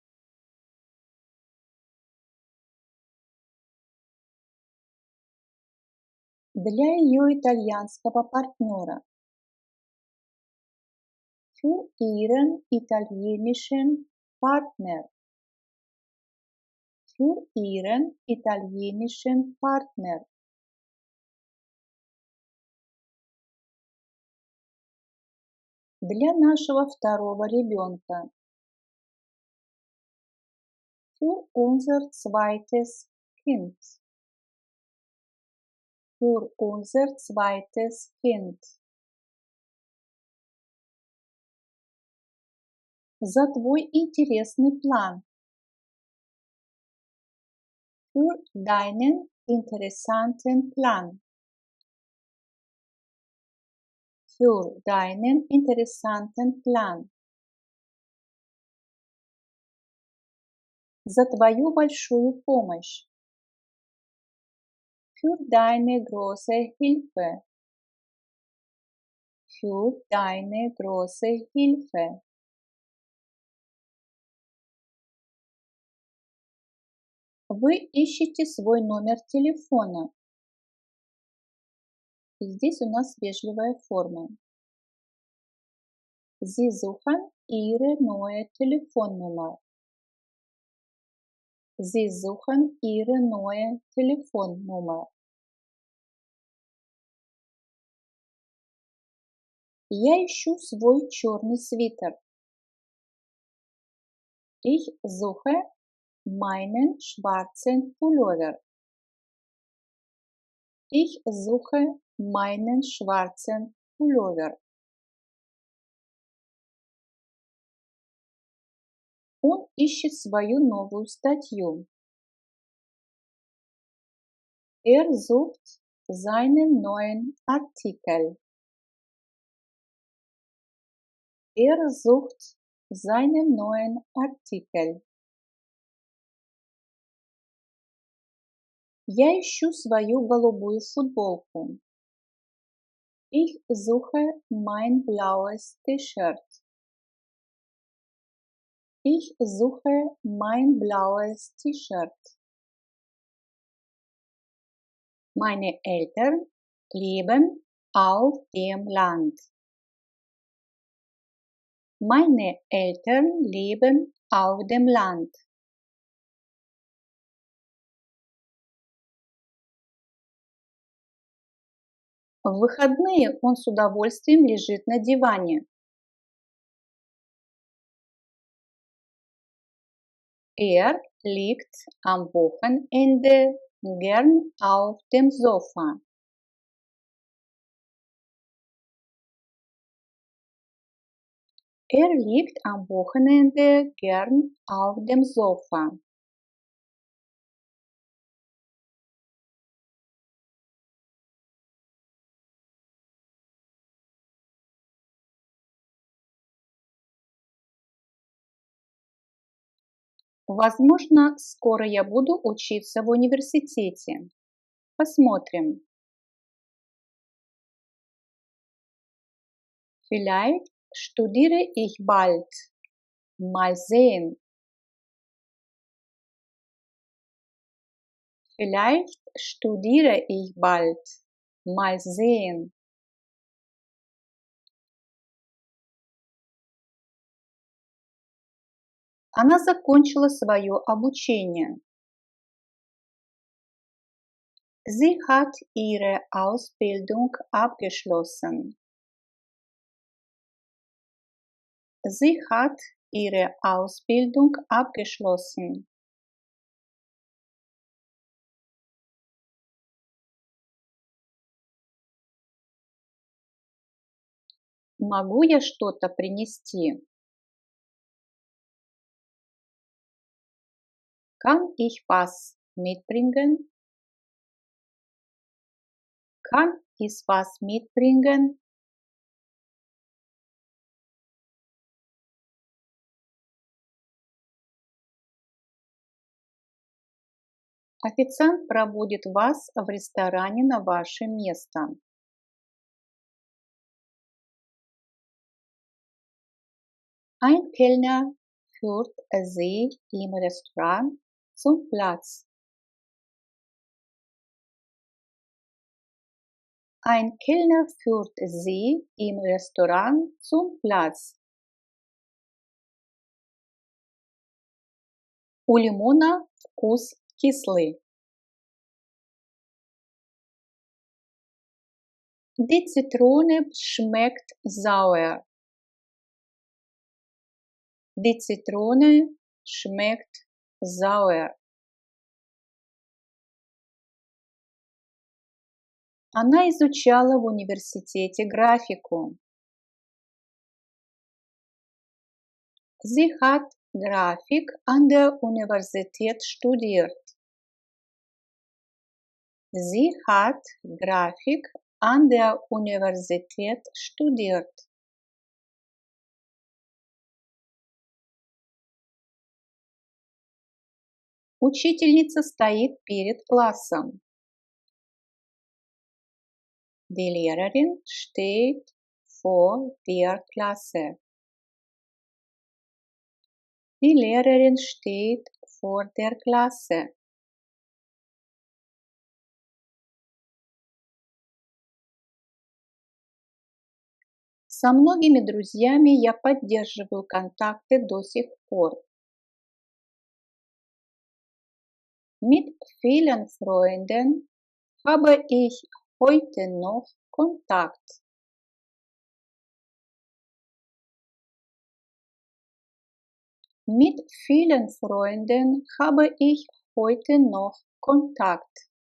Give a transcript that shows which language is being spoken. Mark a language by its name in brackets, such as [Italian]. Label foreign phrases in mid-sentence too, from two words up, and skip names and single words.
[Russian] Для ее итальянского партнера. [German] Für ihren italienischen Partner. Für ihren italienischen Partner. [Russian] Для нашего второго ребенка. [German] Für unser zweites Kind. Für unser zweites Kind. [Russian] За твой интересный план. [German] Für deinen interessanten Plan. Für deinen interessanten Plan. [Russian] За твою большую помощь. [German] Für deine große Hilfe. Für deine große Hilfe. [Russian] Вы ищете свой номер телефона. И здесь у нас вежливая форма. [German] Sie suchen ihre neue Telefonnummer. Sie suchen ihre neue Telefonnummer. [Russian] Я ищу свой черный свитер. [German] Ich suche meinen schwarzen Pullover. Ich suche meinen schwarzen Pullover. [Russian] Он ищет свою новую статью. [German] Er sucht seinen neuen Artikel. Er sucht seinen neuen Artikel. [Russian] Я ищу свою голубую футболку. [German] Ich suche mein blaues T-Shirt. Ich suche mein blaues T-Shirt. Meine Eltern leben auf dem Land. Meine Eltern leben auf dem Land. [Russian] В выходные он с удовольствием лежит на диване. [German] Er liegt am Wochenende gern auf dem Sofa. Er liegt am Wochenende gern auf dem Sofa. [Russian] Возможно, скоро я буду учиться в университете. Посмотрим. [German] Vielleicht studiere ich bald. Mal sehen. Vielleicht studiere ich bald. Mal sehen. [Russian] Она закончила свое обучение. [German] Sie hat ihre Ausbildung abgeschlossen. Sie hat ihre Ausbildung abgeschlossen. [Russian] Могу я что-то принести? [German] Kann ich was mitbringen? Kann ich was mitbringen? [Russian] Официант проводит вас в ресторане на ваше место. [German] Ein Kellner führt Sie im Restaurant zum Platz. Ein Kellner führt Sie im Restaurant zum Platz. [Russian] У лимона вкус кислый. [German] Die Zitrone schmeckt sauer. Die Zitrone schmeckt sauer. [Russian] Она изучала в университете графику. [German] Sie hat Grafik an der Universität studiert. Sie hat Grafik an der Universität studiert. [Russian] Учительница стоит перед классом. [German] Die Lehrerin steht vor der Klasse. Die Lehrerin steht vor der Klasse. [Russian] Со многими друзьями я поддерживаю контакты до сих пор. [German] Mit vielen Freunden habe ich heute noch Kontakt. Mit vielen Freunden habe ich heute noch Kontakt.